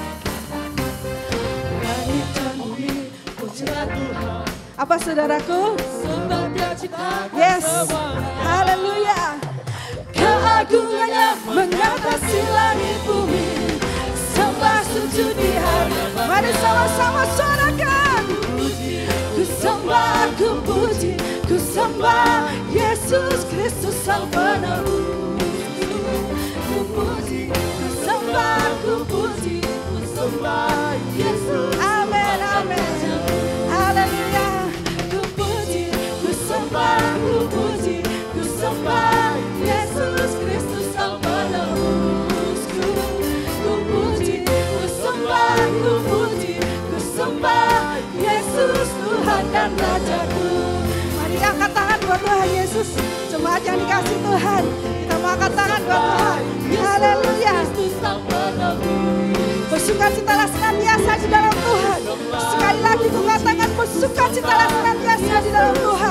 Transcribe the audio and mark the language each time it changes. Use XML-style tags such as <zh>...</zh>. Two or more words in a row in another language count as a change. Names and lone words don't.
<id>Langit dan bumi, pujilah Tuhan. Apa saudaraku? Sebab Dia ciptakan yes. Haleluya. Keagungannya mengatasi langit bumi, sembah sujud di hadapan. Mari sama-sama sorakan. Ku sembah, ku puji, ku sembah Yesus Kristus Sang Penebus. Ku puji, ku sembah, ku puji, ku sembah Yesus. Amin, amin. Haleluya. Ku puji, ku sembah, ku puji, ku sembah Yesus Kristus Sang Penebusku. Ku puji, ku sembah, ku puji, ku sembah Yesus Tuhan dan Rajaku. Mari angkat tangan buat Tuhan Yesus. Jemaat yang dikasih Tuhan, kita mau angkat tangan buat Tuhan. Haleluya. Bersukacitalah senantiasa di dalam Tuhan. Sekali lagi ku katakan, bersukacitalah senantiasa di dalam Tuhan.</id>